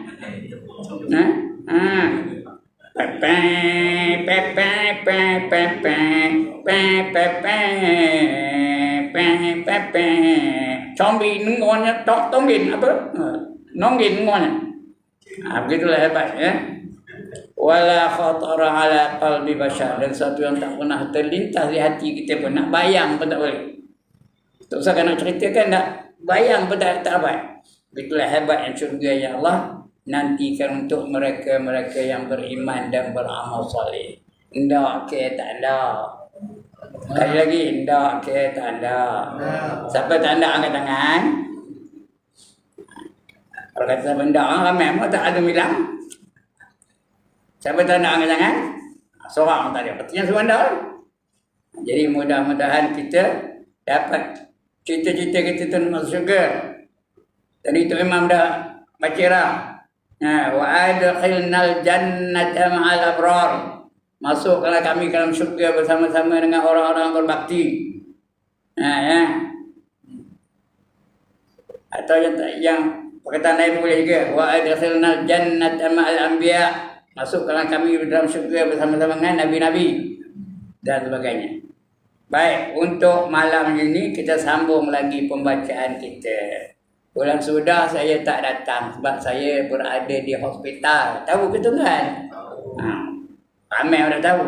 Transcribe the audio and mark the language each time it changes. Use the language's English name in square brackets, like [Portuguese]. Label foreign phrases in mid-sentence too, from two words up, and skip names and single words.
[Malay] Pepe pepe pepe pepe pepe pepe combi dengarnya tonggin apa? Nonggin dengarnya. Begitulah hebat ya. [Arabic] ولا خطر على قلب بشر, [Malay] dan sesuatu yang tak pernah terlintas di hati kita pun, nak bayang pun tak boleh. Tak usah nak ceritakan, nak bayang pun tak dapat. Begitulah hebat yang syurga [Arabic] يا الله [Malay] nantikan untuk mereka-mereka yang beriman dan beramal soleh. Ndak ke tak ada. Sekali lagi, ndak ke tak ada. Siapa tak ada angkat tangan? Kalau kata siapa ndak, ramai pun tak ada bilang. Siapa tak nak angkat tangan? Seorang tak ada. Artinya semua dah. Jadi mudah-mudahan kita dapat cita-cita kita tu masuk syurga. Tadi tu Imam dah baca dah. [Arabic] وأدخلنا الجنة مع الأبرار. [Malay] Masukkanlah kami ke dalam syurga bersama-sama dengan orang-orang berbakti. Atau yang perkataan lain boleh juga. [Arabic] وأدخلنا الجنة مع الأنبياء. [Malay] Masukkanlah kami dalam syurga bersama-sama dengan Nabi-Nabi dan sebagainya. Baik, untuk malam ini kita sambung lagi pembacaan kita. Bulan sudah saya tak datang sebab saya berada di hospital. Tahu ke tuan? Ramai orang tahu.